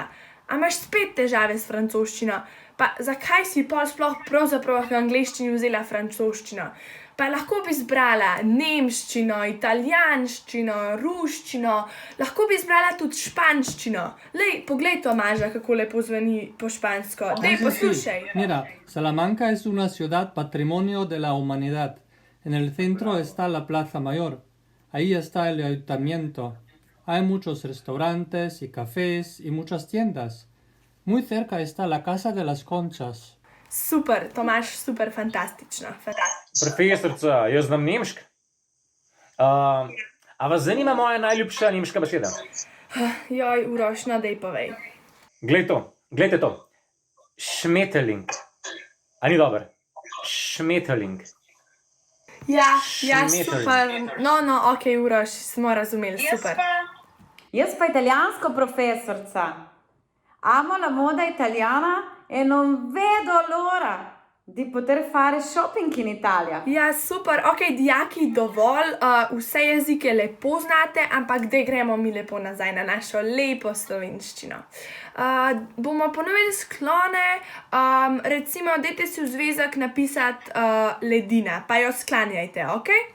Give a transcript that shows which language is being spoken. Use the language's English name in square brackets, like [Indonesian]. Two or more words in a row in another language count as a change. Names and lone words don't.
[Slovenian] A imaš spet težave s francoščino? Pa zakaj si pol sploh pravzaprav v angleščini vzela francoščino? Pa lahko bi zbrala nemščino, italijanščino, ruščino, lahko bi zbrala tudi španščino. Lej, poglej Tomaža, kako lepo zveni po špansko. Dej, poslušaj. [Spanish] Mira, Salamanca es una ciudad patrimonio de la humanidad. En el centro está la Plaza Mayor. Ahí está el ayuntamiento. Hay muchos restaurantes y cafés y muchas tiendas. Muy cerca está la Casa de las Conchas. [Slovenian] Super, Tomaž, super, fantastično. Profesorica, jaz znam nemško. A vas zanima moja najljubša nemška beseda? Joj, Uroš, no dej povej. Glejte to. Schmetterling. A ni dober? Schmetterling. Ja, Symmetry. super. No, ok, Uroš, smo razumeli, super. Jaz pa italijansko, profesorica. [Italian] Amo la moda italiana e non vedo l'ora di poter fare shopping in Italia. [Slovenian] Ja, super, ok, dijaki, dovolj, vse jezike lepo znate, ampak zdaj gremo mi lepo nazaj na našo lepo slovenščino. Bomo ponovili sklone, recimo, dajte si v zvezek napisati ledina, pa jo sklanjajte, ok?